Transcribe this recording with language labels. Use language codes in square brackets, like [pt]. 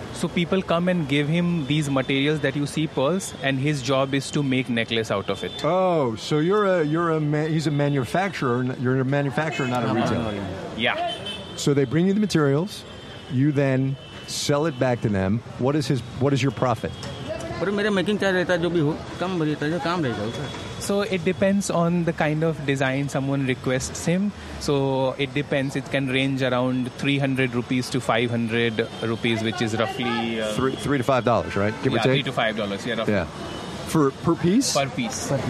[en] So people come and give him these materials that you see pearls, and his job is to make necklace out of it. Oh, so he's a manufacturer. You're a manufacturer, not a retailer. Yeah. So they bring you the materials, you then sell it back to them. What is your profit? [hi] पर मेरा making charge रहता है जो भी हो कम रहता है जो काम रहेगा उसका. [en] So it depends on the kind of design someone requests him. So it depends. It can range around 300 rupees to 500 rupees, which is roughly... Three to $5, right? Give or take? Yeah, $3 to $5. Yeah, roughly. Yeah. Per piece? Per piece.